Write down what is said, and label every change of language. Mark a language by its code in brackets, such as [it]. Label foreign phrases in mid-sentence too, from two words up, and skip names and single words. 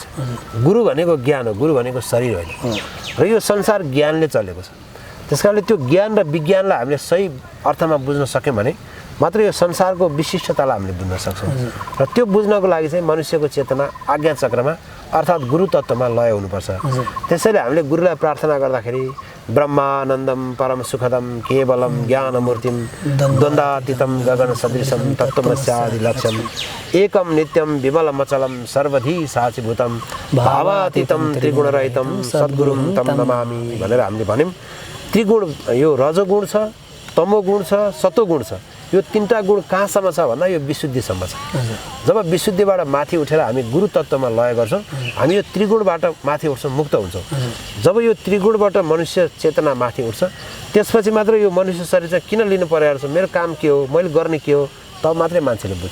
[ne] गुरु भनेको ज्ञान हो, गुरु भनेको शरीर होइन। र यो संसार ज्ञानले चलेको छ। त्यस कारणले त्यो ज्ञान र विज्ञानलाई हामीले सही अर्थमा बुझ्न सक्यौँ भने मात्र यो संसारको विशिष्टतालाई हामीले बुझ्न सक्छौँ। र त्यो बुझ्नको लागि चाहिँ मनुष्यको चेतना आज्ञा चक्रमा अर्थात् गुरु तत्त्वमा लय हुनुपर्छ। त्यसैले हामीले गुरुलाई प्रार्थना गर्दाखेरि [sa] ब्रह्मानन्दम परम सुखदम केवलम ज्ञानमूर्तिम द्वन्द्वातीतं गगन सदृशम तत्त्वमस्यादि लक्ष्यम एकम नित्यम विमलमचलम सर्वधी साक्षीभूतम भावातीतं त्रिगुणरहितं सद्गुरुं तं नमामि [ne] भनेर हामीले भन्यौँ। त्रिगुण, यो रजोगुण छ, तमोगुण छ, सतोगुण छ। यो 3टा गुण कहाँसम्म छ भन्दा यो विशुद्धिसम्म छ। जब विशुद्धिबाट माथि उठेर हामी गुरु तत्त्वमा लय गर्छौँ, हामी यो त्रिगुणबाट माथि उठ्छौँ, मुक्त हुन्छौँ। जब यो त्रिगुणबाट मनुष्य चेतना माथि उठ्छ, त्यसपछि मात्र यो मनुष्य शरीर चाहिँ किन लिनु परिरहेको छ, मेरो काम के हो, मैले गर्ने के हो, तब मात्रै मान्छेले बुझ्छ।